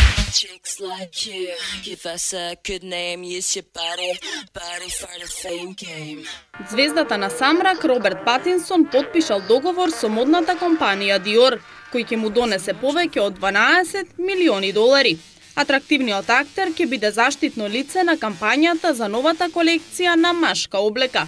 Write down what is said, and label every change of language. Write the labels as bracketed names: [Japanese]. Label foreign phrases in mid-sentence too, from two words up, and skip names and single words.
[English] Chicks like you, give us a good name, use your body for the fame game. [Macedonian] Звездата на Самрак Роберт Патинсон потпишал договор со модната компанија Dior, кој ќе му донесе повеќе од 12 милиони долари. Атрактивниот актер ќе биде заштитно лице на кампањата за новата колекција на машка облека.